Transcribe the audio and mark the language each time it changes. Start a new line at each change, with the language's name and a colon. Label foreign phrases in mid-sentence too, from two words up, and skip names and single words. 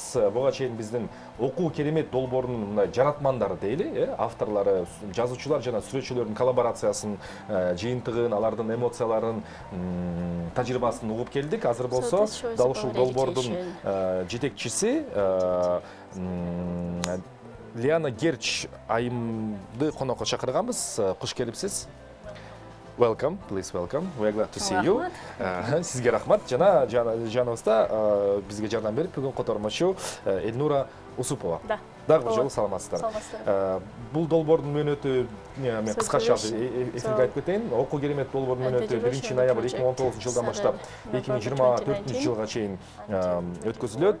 Kyrgyz: Буга чейин биздин окуу керемет долбоорунун мындай жаратмандары дейли, авторлору, жазуучулар жана сүрөтчүлөрдүн коллаборациясын, жыйынтыгын, алардын эмоцияларын, тажрыйбасын угуп келдик. Азыр болсо дал ушул долбоордун жетекчиси Лиана Герч айымды конокко чакырганбыз. Куш келипсиз.
English: Welcome, please welcome. We are glad to see you.
Kyrgyz: Сизге рахмат. Жана жаныбызда бизге жардам берип бүгүн котормочу Элнура Усупова. Дагы жолу саламатсыздар. Бул долбоордун мөөнөтү мен кыскача эфирге айтып кетейин. Окуу керемет долбоордун мөөнөтү 1 ноябрь 2019 жылдан баштап 2024 жылга чейин өткөзүлөт.